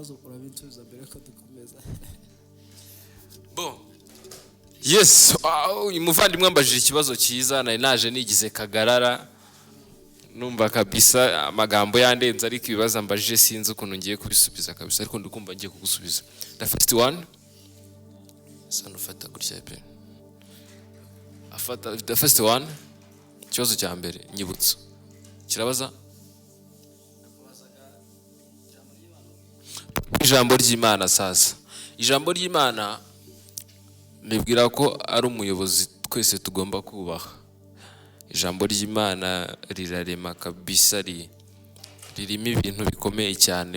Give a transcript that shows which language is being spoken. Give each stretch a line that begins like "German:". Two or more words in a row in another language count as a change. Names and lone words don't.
Kinyarwanda: Ibyo bibazo urabinsubiza mbere ko dukomeza. Bon, Yes, uyu muvandimwe ambajije ikibazo cyiza, nari naje nigize kagarara numva kabisa amagambo yandenze, ariko ibibazo ambajije sinzi ukuntu ngiye kubisubiza kabisa, ariko ndikumva ngiye kugusubiza.
English: The first one,
Kinyarwanda: sana ufata gutya pe.
English: Afata the first one,
Kinyarwanda: ikibazo cya mbere nyibutso. Kirabaza ijambo ry'Imana sasa. Ijambo ry'Imana nibwira ko ari umuyobozi twese tugomba kubaha. Ijambo ry'Imana rirarema kabisa, ririmo ibintu bikomeye cyane.